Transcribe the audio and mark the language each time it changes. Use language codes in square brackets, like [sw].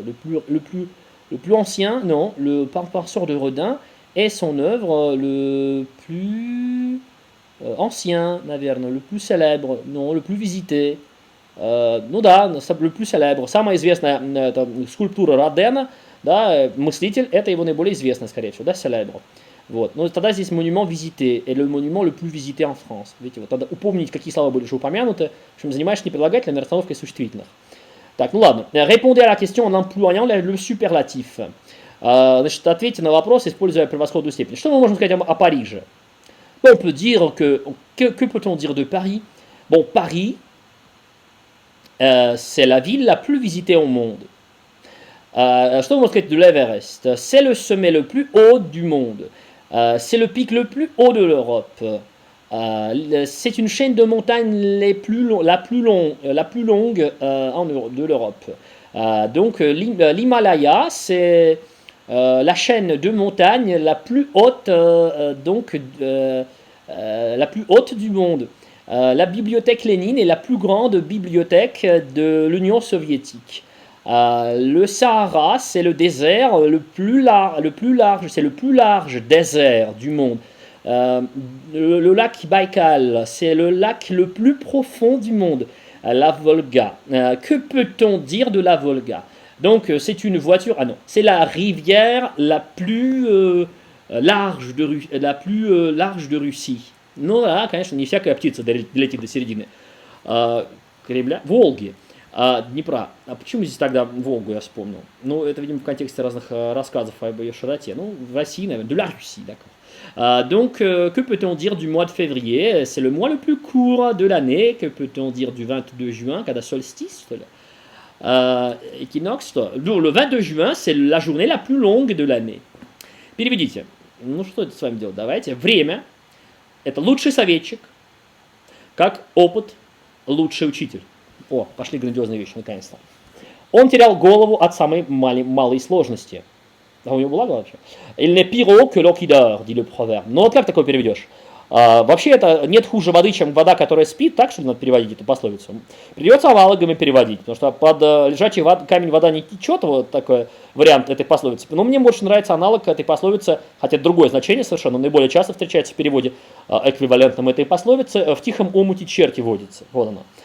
[fr] Le plus ancien, non, le penseur de Rodin et son œuvre le plus ancien, наверное, le plus célèbre, non, le plus visité. [ru] Ну да, le plus célèbre. Самая известная скульптура Родена, да, мыслитель, это его наиболее известная, скорее всего, да, célèbre. Вот. [fr] Но тогда здесь монумент visité, et le monument le plus visité en France. [ru] Видите, вот надо упомнить, какие слова были уже упомянуты, в общем, занимаешься не прилагательными, а расстановкой существительных. Так, ну ладно. [fr] Répondez à la question en employant le superlatif. [ru] Значит, ответьте на вопрос, используя превосходную степень. Что мы можем сказать о Париже? [fr] On peut dire que peut-on dire de Paris? Bon, Paris, c'est la ville la plus visitée au monde. [ru] Что можно сказать de l'Everest? [fr] C'est le sommet le plus haut du monde. C'est le pic le plus haut de l'Europe. C'est une chaîne de montagnes la plus longue de l'Europe. Donc l'Himalaya, c'est la chaîne de montagnes la plus haute, la plus haute du monde. La bibliothèque Lénine est la plus grande bibliothèque de l'Union soviétique. Le Sahara, c'est le désert c'est le plus large désert du monde. Euh, le lac Baïkal, c'est le lac le plus profond du monde. La Volga. Que peut-on dire de la Volga? Donc, c'est une voiture. Ah non, c'est la rivière la plus large de Russie. [ru] Ну да, конечно, не всякая птица долетит до середины корабля. Волги. Днепра. А почему здесь тогда Волгу я вспомнил? Ну, это, видимо, в контексте разных рассказов об ее широте. [fr] Ну, в России, наверное, de la Russie, d'accord. Que peut-on dire du mois de février? C'est le mois le plus court de l'année. Que peut-on dire du 22 juin, когда solstice? Équinoxe. Le 22 juin, c'est la journée la plus longue de l'année. [ru] Переведите. Ну, что это с вами делать? Давайте. Время – это лучший советчик, как опыт – лучший учитель. О, пошли грандиозные вещи, наконец-то. Он терял голову от самой малой сложности. А у него была голова вообще? [fr] Il n'est pire que l'eau qui dort, dit le proverbe. [ru] Ну вот как такое переведешь? Вообще это нет хуже воды, чем вода, которая спит, так что надо переводить эту пословицу. Придется аналогами переводить, потому что под лежачий камень вода не течет, вот такой вариант этой пословицы. Но мне больше нравится аналог этой пословицы, хотя это другое значение совершенно, наиболее часто встречается в переводе эквивалентном этой пословицы. В тихом омуте черти водится. Вот она.